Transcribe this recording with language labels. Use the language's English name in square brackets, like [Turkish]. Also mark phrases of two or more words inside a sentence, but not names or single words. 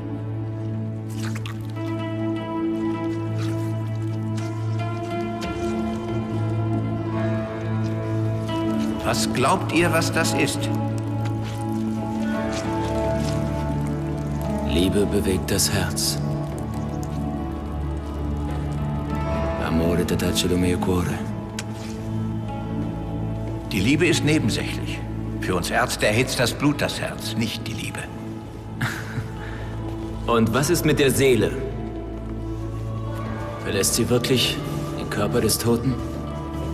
[German] Was glaubt ihr, was das ist? Liebe bewegt das Herz. [Italian] Amore t'attaccia il mio cuore. [German] Die Liebe ist nebensächlich. Für uns Ärzte erhitzt das Blut das Herz, nicht die Liebe. Und was ist mit der Seele? Verlässt sie wirklich den Körper des Toten?